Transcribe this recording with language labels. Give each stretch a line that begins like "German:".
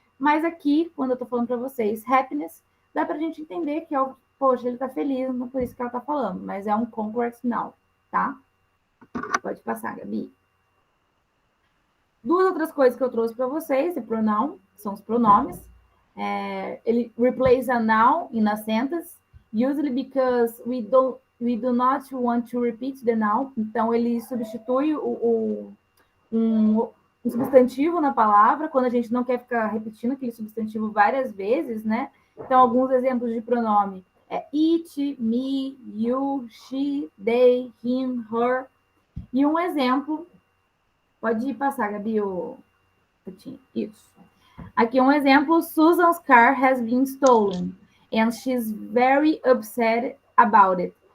Portuguese: Mas aqui, quando eu estou falando para vocês, happiness, dá para a gente entender que, poxa, ele está feliz, não por isso que ela está falando, mas é um concrete noun, tá? Pode passar, Gabi. Duas outras coisas que eu trouxe para vocês, de pronoun, são os pronomes. Ele
English: replace a noun in a sentence, usually because we do not want to repeat the noun.
Portuguese: Então, ele substitui um substantivo na palavra, quando a gente não quer ficar repetindo aquele substantivo várias vezes, né? Então, alguns exemplos de pronome é it, me, you, she, they, him, her. E um exemplo, pode passar, Gabi, isso. Aqui um exemplo,
English: Susan's car has been stolen and she's very upset about it.